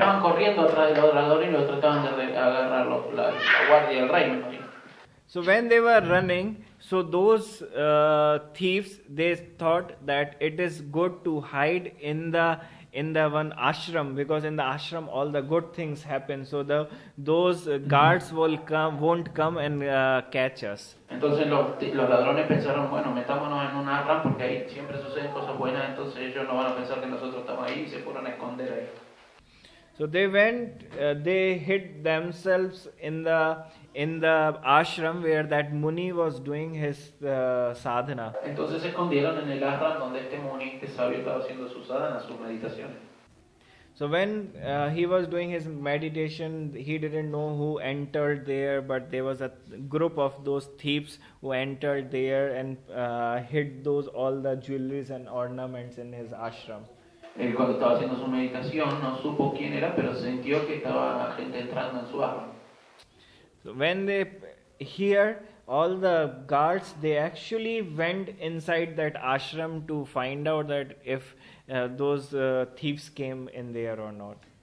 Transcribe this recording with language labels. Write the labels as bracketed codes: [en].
[es] Estaban corriendo atrás de los ladrones y los trataban de agarrar la guardia del rey, me imagino. [en] So when they were running, so those thieves, they thought that it is good to hide in the one ashram, because in the ashram all the good things happen. So those guards won't come and catch us. [es] Entonces los ladrones pensaron, bueno, metámonos en un ashram porque ahí siempre suceden cosas buenas, entonces ellos no van a pensar que nosotros estamos ahí y se fueron a esconder ahí. [en] So they went, they hid themselves in the ashram where that Muni was doing his sadhana. [es] Entonces se escondieron en el ashram donde este Muni, este sabio, estaba haciendo su sadhana, sus meditaciones. [en] So when he was doing his meditation, he didn't know who entered there, but there was a group of those thieves who entered there and hid all the jewelries and ornaments in his ashram. [es] Él cuando estaba haciendo su meditación no supo quién era, pero sintió que estaba gente entrando en su ashram. [en] So when they hear all the guards, they actually went inside that ashram to find out that if those thieves came in there or not.